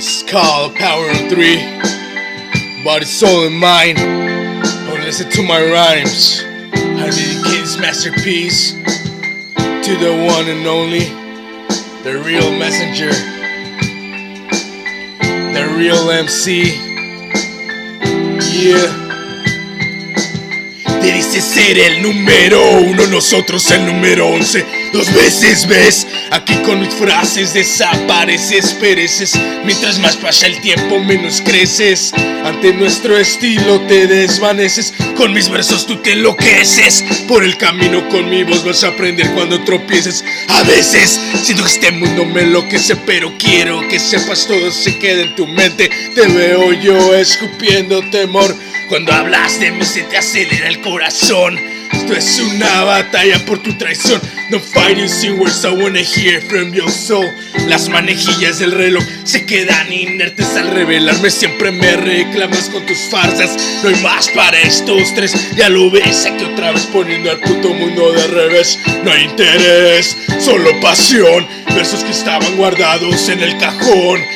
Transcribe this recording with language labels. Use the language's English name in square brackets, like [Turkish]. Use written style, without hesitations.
[English] called Power of Three, body, soul, and mind. Oh, listen to my rhymes. I dedicate this masterpiece to the one and only, the real messenger, the real MC. Yeah. [Spanish] Te dice ser el número uno, nosotros el número 11. Dos veces ves, aquí con mis frases desapareces, pereces. Mientras más pasa el tiempo menos creces. Ante nuestro estilo te desvaneces. Con mis versos tú te enloqueces. Por el camino con mi voz vas a aprender cuando tropieces. A veces siento que este mundo me enloquece, pero quiero que sepas todo se queda en tu mente. Te veo yo escupiendo temor. Cuando hablas de mí se te acelera el corazón. Esto es una batalla por tu traición. [English] Don't fight using words, I wanna hear from your soul. [Spanish] Las manejillas del reloj se quedan inertes al revelarme. Siempre me reclamas con tus farsas. No hay más para estos tres. Ya lo ves, aquí otra vez poniendo al puto mundo de revés. No hay interés, solo pasión. Versos que estaban guardados en el cajón.